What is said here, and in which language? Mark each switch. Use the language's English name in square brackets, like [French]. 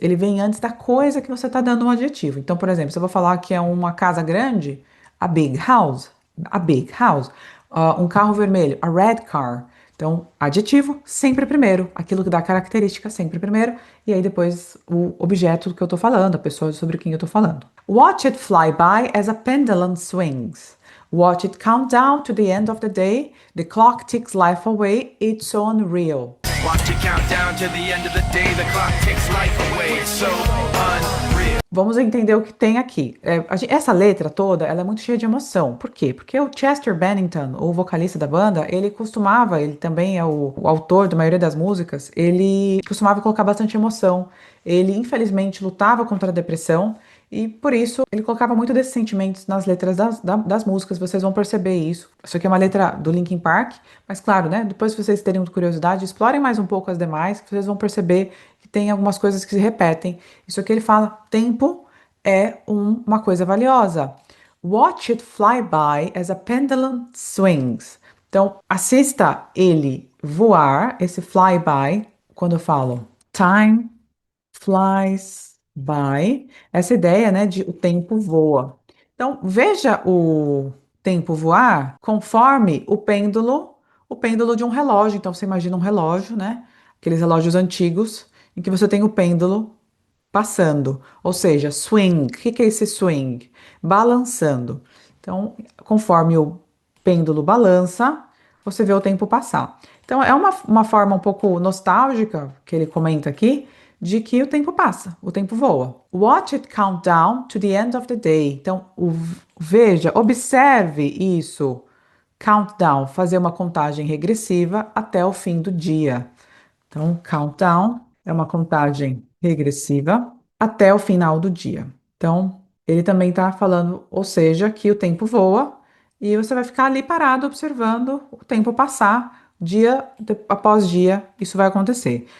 [Portuguese] Ele vem antes da coisa que você está dando um adjetivo. Então, por exemplo, se eu vou falar que é uma casa grande, [English] a big house, a big house. [Portuguese] Um carro vermelho, [English] a red car. [Portuguese] Então, adjetivo sempre primeiro, aquilo que dá característica sempre primeiro, e aí depois o objeto que eu tô falando, a pessoa sobre quem eu tô falando. [English] Watch it fly by as a pendulum swings. Watch it count down to the end of the day. The clock ticks life away. It's so unreal. Watch it count down to the end of the day. The clock ticks life away. It's so unreal. [Portuguese] Vamos entender o que tem aqui. Essa letra toda, ela é muito cheia de emoção. Por quê? Porque o Chester Bennington, o vocalista da banda, ele também é o autor da maioria das músicas, ele costumava colocar bastante emoção. Ele, infelizmente, lutava contra a depressão e, por isso, ele colocava muito desses sentimentos nas letras das músicas. Vocês vão perceber isso. Isso aqui é uma letra do Linkin Park, mas, claro, né? Depois, se vocês terem curiosidade, explorem mais um pouco as demais, que vocês vão perceber que tem algumas coisas que se repetem. Isso aqui ele fala: tempo é uma coisa valiosa. [English] Watch it fly by as a pendulum swings. [Portuguese] Então, assista ele voar, esse fly by, quando eu falo [English] time flies by, [Portuguese] essa ideia, né, de o tempo voa. Então, veja o tempo voar conforme o pêndulo de um relógio. Então, você imagina um relógio, né? Aqueles relógios antigos em que você tem o pêndulo passando, ou seja, swing. O que que é esse swing? Balançando. Então, conforme o pêndulo balança, você vê o tempo passar. Então, é uma forma um pouco nostálgica que ele comenta aqui de que o tempo passa, o tempo voa. [English] Watch it count down to the end of the day. [Portuguese] Então, veja, observe isso. Countdown, fazer uma contagem regressiva até o fim do dia. Então, countdown é uma contagem regressiva até o final do dia. Então, ele também está falando, ou seja, que o tempo voa e você vai ficar ali parado observando o tempo passar, após dia, isso vai acontecer.